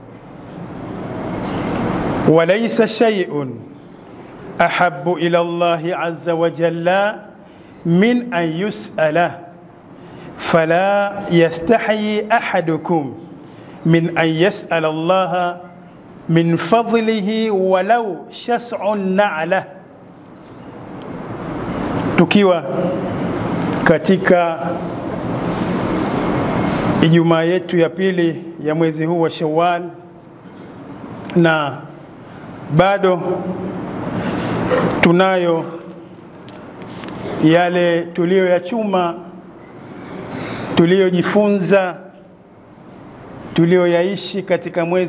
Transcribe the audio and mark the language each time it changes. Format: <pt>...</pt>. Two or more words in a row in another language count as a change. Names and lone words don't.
<ar>وليس شيء أحب إلى الله عز وجل من أن يسأل، فلا يستحي أحدكم من أن يسأل الله من فضله ولو شسع النعلة.</ar> <sw>Tukiwa katika Ijumaa yetu ya pili ya mwezi huu wa Shawwal, na bado tunayo yale tuliyoyachuma, tuliyojifunza, tuliyoyaishi katika mwezi</sw>